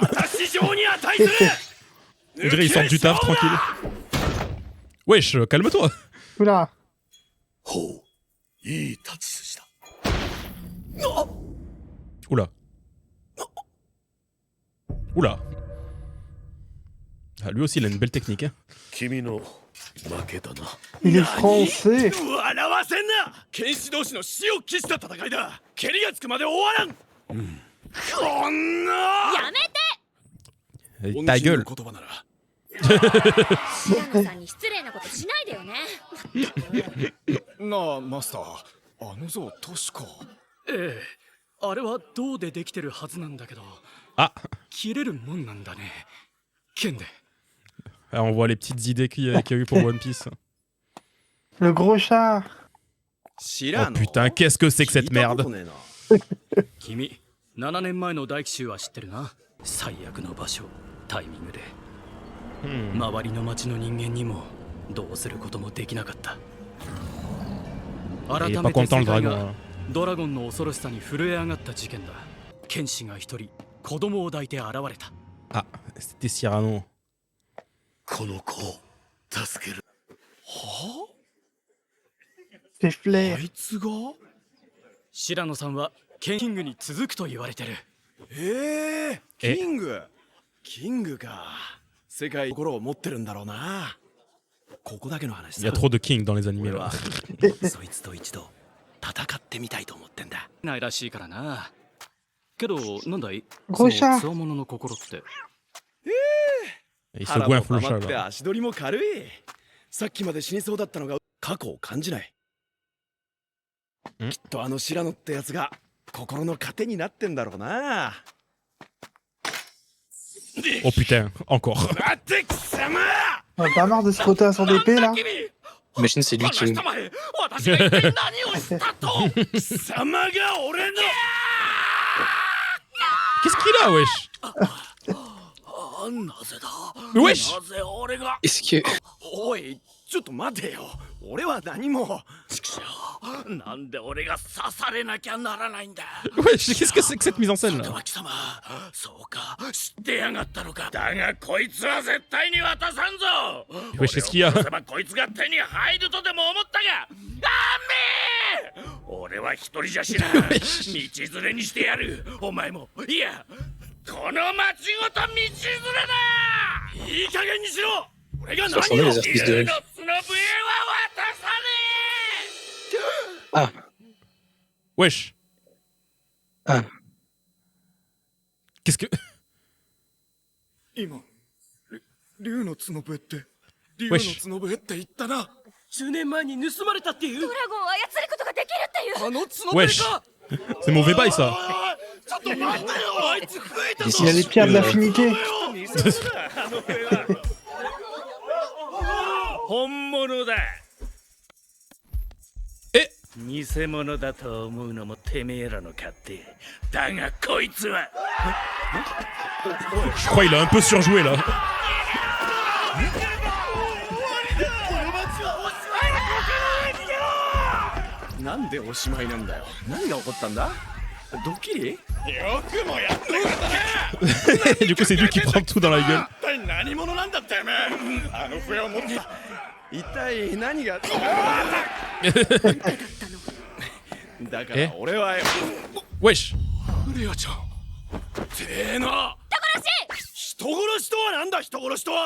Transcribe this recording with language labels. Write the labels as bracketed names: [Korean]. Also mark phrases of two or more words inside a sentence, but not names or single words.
[Japanese] 私上に値する [French] On dirait ils sortent du taf tranquille. Wesh, calme-toi. Oula. [Japanese] ほう、いい立ち筋だ。 [French] Oula. Oula. Ah, lui aussi, il a une belle technique. Hein. [Japanese] 君の負けだな。 [French] Il est français. [Japanese] 笑わせんな剣士同士の死を期した戦いだ蹴りがつくまで終わらん、こんなやめて。 [French] Ta gueule. [Japanese] 言葉なら白野さんに失礼なことしないでよね。なあマスターあの像確かええあれは銅でできてるはずなんだけど [French] Ah, [Japanese] 切れるもんなんだね剣で [French] ah, on voit les petites idées qu'il y a eu pour One Piece. Le gros chat. Oh putain, qu'est-ce que c'est que cette merde? [Japanese] 君7年前の大奇襲は知ってるな最悪の場所タイミングで周りの町の人間にもどうすることもできなかった。改 [French] Il est [Japanese] め [French] pas [Japanese] て [French] content [Japanese] 世 [French] le [Japanese] 界 [French] dragon. [Japanese] が [French] hein. [Japanese] ドラゴンの恐ろしさに震え上がった事件だ。剣士が一人子供を抱いて現れた。 [French] Ah, c'était Cyrano. [Japanese] この子を助ける。 [French] C'est flair. [Japanese] あいつが白野さんはケンキングに続くと言われてる。キングか。世界心を持ってるんだろうな。ここだけの話 [French] Il y a trop de king dans les animés [Japanese] 俺 [French] là. [Japanese] はそいつと一度戦ってみたいと思ってんだ。ないらしいからな。けどなんだい、ゴーシャその強者の心って。 [French] Il se [Japanese] 腹も [French] goinfle [Japanese] 溜 [French] le [Japanese] ま [French] chat [Japanese] って [French] là. [Japanese] 足取りも軽い。さっきまで死にそうだったのが過去を感じない。んきっとあの白野ってやつが心の糧になってんだろうな。 [French] Oh putain, encore. [Japanese] 待って貴様 [French] On a pas marre de se frotter à son épée là. Imagine, c'est lui qui. [Japanese] 私が一体何をしたと貴様が俺の [French] Qu'est-ce qu'il a, wesh? [Japanese] なぜだ [French] Wesh! [Japanese] なぜ俺が [French] Est-ce que. [Japanese] おいちょっと待てよ。俺は何もちくしょう。なんで俺が刺されなきゃならないんだ。 [French] Wesh, qu'est-ce que c'est que cette mise en scène [Japanese] それ [French] là? [Japanese] は貴様そうか知ってやがったのか。だがこいつは絶対に渡さんぞ。 [French] Wesh, qu'est-ce qu'il y a? [Japanese] 俺を殺せばこいつが手に入るとでも思ったがダメ。俺は一人じゃ知らん。道連れにしてやる。お前もいやこの町ごと道連れだ。いい加減にしろ。俺が何を [French] Ça ressemblait les artistes de [Japanese] 竜 [French] rêve. [Japanese] の角笛は渡さね [French] Ah, Wesh. ah. Qu'est-ce que. [Japanese] え。今竜の角笛って竜の角笛って言ったな。 10年前に盗まれたっていう。ドラゴンを操ることができるっていう。あの角笛 [French] Wesh. [Japanese] か。 [French] C'est mauvais bail ça. [Japanese] ちょっと待ってよ。あいつ増えた [French] Il [Japanese] ぞ。 [French] Il y a les pierres de l'affinité. [Japanese] あの笛は本物だ。え偽物だと思うのもてめえらの勝手。だがこいつは [French] Je crois qu'il a un peu surjoué là. [Japanese] なんでおしまいなんだよ。何が起こったんだ。ドッキリ？よくもやってくれた。 [French] Du coup, c'est lui qui prend tout dans la gueule. [Japanese] 一体何者なんだってめえ。あの笛を持った。一体何が。だから俺は。 [French] Wesh. [Japanese] レアちゃん。てえな。人殺しとはなんだ人殺しとは。